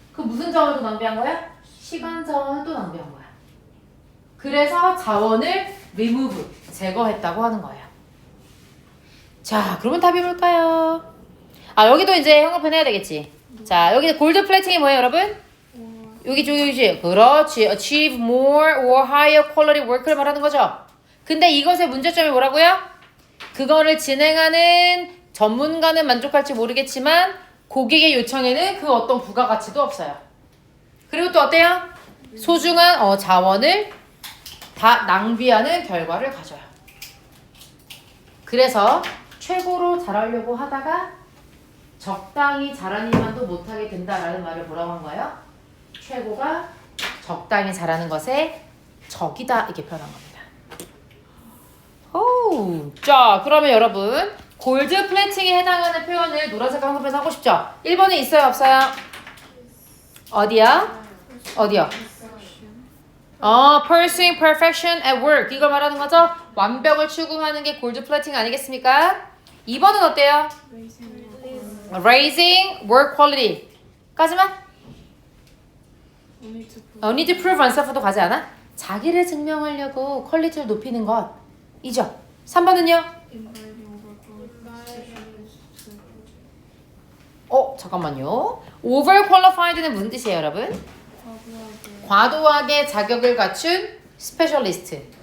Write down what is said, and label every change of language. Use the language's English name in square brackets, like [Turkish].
[Korean] 그 무슨 자원을 또 낭비한 거야? 시간 자원을 또 낭비한 거야. 그래서 자원을 remove, 제거했다고 하는 거예요. 자, 그러면 답이 뭘까요? 아, 여기도 이제 형광펜 해야 되겠지. 자, 여기 골드 플래팅이 뭐예요, 여러분? 여기. 그렇지. [English] achieve more or higher quality work를 [Korean] 말하는 거죠. 근데 이것의 문제점이 뭐라고요? 그거를 진행하는 전문가는 만족할지 모르겠지만 고객의 요청에는 그 어떤 부가가치도 없어요. 그리고 또 어때요? 소중한 자원을 다 낭비하는 결과를 가져요. 그래서 최고로 잘하려고 하다가 적당히 잘하는 일만도 못하게 된다라는 말을 뭐라고 한 거예요? 최고가 적당히 잘하는 것의 적이다 이렇게 표현한 겁니다. 오, 자 그러면 여러분 골드 플래팅에 해당하는 표현을 노란색 한글에서 하고 싶죠? 1번에 있어요 없어요? 어디야? 어디요? [English] Pursuing perfection at work [Korean] 이걸 말하는 거죠? 완벽을 추구하는 게 골드 플래팅 아니겠습니까? 2번은 어때요? [English] Raising work quality 까지만? need to prove oneself도 [Korean] 가지 않아? 자기를 증명하려고 퀄리티를 높이는 것이죠. 3번은요? 잠깐만요. overqualified는 무슨 뜻이에요, 여러분? 과도하게 자격을 갖춘 스페셜리스트.